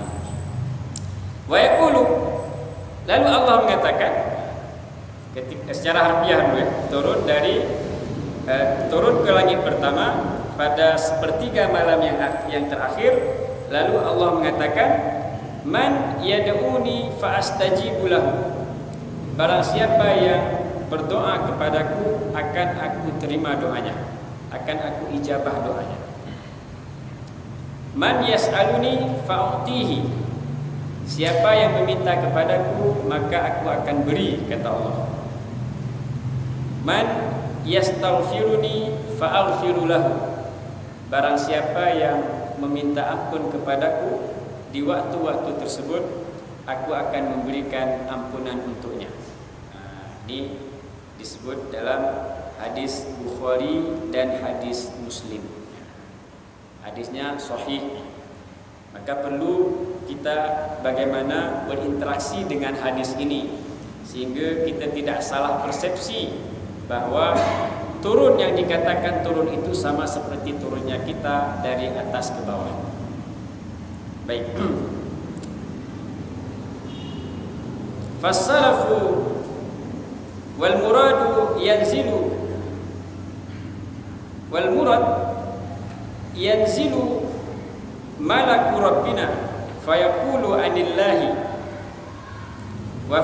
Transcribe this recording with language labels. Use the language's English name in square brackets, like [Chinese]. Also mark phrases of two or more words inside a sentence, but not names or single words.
[Arabic] وَيَقُولُ, [Indonesian] lalu Allah mengatakan ketika secara harfiah turun ke langit pertama pada sepertiga malam yang terakhir, lalu Allah mengatakan [Arabic] مَنْ يَدْعُونِي فَأَسْتَجِيبَ لَهُ. [Indonesian] barang siapa yang berdoa kepadaku akan aku terima doanya, akan aku ijabah doanya. [Arabic] مَنْ يَسْأَلُنِي فَأُعْطِيَهُ, [Indonesian] siapa yang meminta kepadaku maka aku akan beri, kata Allah. [Arabic] مَنْ يَسْتَغْفِرُنِي فَأَغْفِرَ لَهُ, [Indonesian] barang siapa yang meminta ampun kepadaku di waktu-waktu tersebut aku akan memberikan ampunan untuknya. Ini disebut dalam hadis Bukhari dan hadis Muslim. Hadisnya sahih. Maka perlu kita bagaimana berinteraksi dengan hadis ini sehingga kita tidak salah persepsi bahwa turun yang dikatakan turun itu sama seperti turunnya kita dari atas ke bawah. Baik. [Arabic] فالسلف والمراد ينزل، والمراد ينزل ملك ربنا فيقول عن الله و